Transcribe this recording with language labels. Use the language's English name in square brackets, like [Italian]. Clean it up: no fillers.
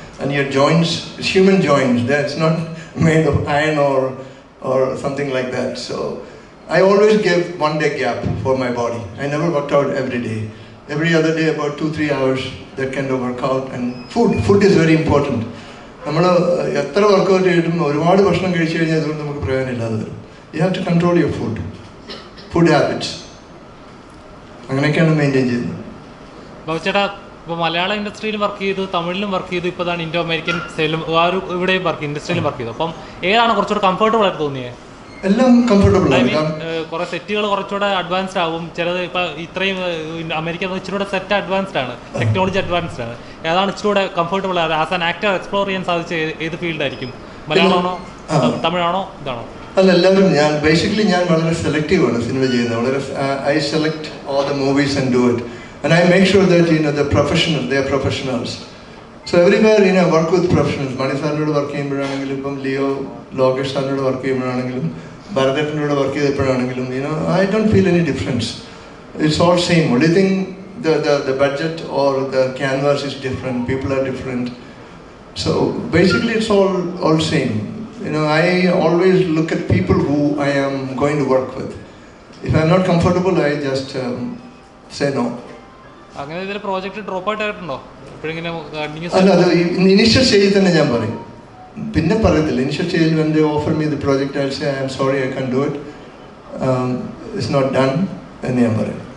[English] And your joints, it's human joints, that's not made of iron or something like that. So I always give 1 day gap for my body. I never worked out every day. Every other day about 2-3 hours, that kind of workout. And food is very important. [Malayalam] നമ്മൾ എത്ര workout ചെയ്തിട്ടും ഒരുപാട് ഭക്ഷണം കഴിച്ചു കഴിഞ്ഞാൽ അതുകൊണ്ട് നമുക്ക് പ്രയോജനമില്ലാതെ വരും. [English] You have to control your food habits. [Malayalam] അങ്ങനെയൊക്കെയാണ് മെയിൻറ്റെയിൻ ചെയ്യുന്നത്. ബാബുച്ചേട്ടാ, ഇപ്പോൾ മലയാള ഇൻഡസ്ട്രിയിലും വർക്ക് ചെയ്തു, തമിഴിലും വർക്ക് ചെയ്തു, ഇപ്പോൾ ഇതാണ് ഇൻഡോ അമേരിക്കൻ സ്റ്റൈലും ഇവിടെയും ഇൻഡസ്ട്രിയിലും വർക്ക് ചെയ്തു. അപ്പം ഏതാണ് കുറച്ചുകൂടെ കംഫർട്ടബിൾ ആയിട്ട് തോന്നിയത്? എല്ലാം കംഫർട്ടബിൾ ആണ്. കുറെ സെറ്റുകൾ കുറച്ചുകൂടെ അഡ്വാൻസ്ഡ് ആവും. ചിലത് ഇപ്പൊ ഇത്രയും അമേരിക്ക ഇച്ചിരൂടെ സെറ്റ് അഡ്വാൻസ്ഡ് ആണ്, ടെക്നോളജി അഡ്വാൻസ്ഡ് ആണ്. ഏതാണ് ഇച്ചിരൂടെ comfortable [English] as an actor [Malayalam] explore ചെയ്യാൻ സാധിച്ച ഏത് ഫീൽഡായിരിക്കും? മലയാളമാണോ, തമിഴാണോ, ഇതാണോ? അല്ല, എല്ലാവരും ഞാൻ വളരെ സെലക്റ്റീവ് ആണ് സിനിമ ചെയ്യുന്നത്. വളരെ [English] I select all the movies and do it and I make sure that the professional they are professionals. So everywhere work with professionals. [Malayalam] Mani സാറിനോട് വർക്ക് ചെയ്യുമ്പോഴാണെങ്കിലും, ഇപ്പം ലിയോ ലോകേഷ് സാറിനോട് work ചെയ്യുമ്പോഴാണെങ്കിലും, ഭരതേട്ടനോട് work ചെയ്തപ്പോഴാണെങ്കിലും, [English] I don't feel any difference. It's all same. Only thing the budget or the canvas is different. People are different. So basically it's all same. I always look at people who I am going to work with. If I'm not comfortable, I just say no. [Malayalam] അങ്ങനെ ഇതിൽ project drop out ആയിട്ടുണ്ടോ? അല്ല, അത് initial സ്റ്റേജിൽ തന്നെ ഞാൻ പറയും, പിന്നെ പറയത്തില്ല. ഇനീഷ്യൽ സ്റ്റേജിൽ [English] when they offer me the project, I'll say I am sorry, I can't do it, it's not done [Malayalam] എന്ന് ഞാൻ പറയും.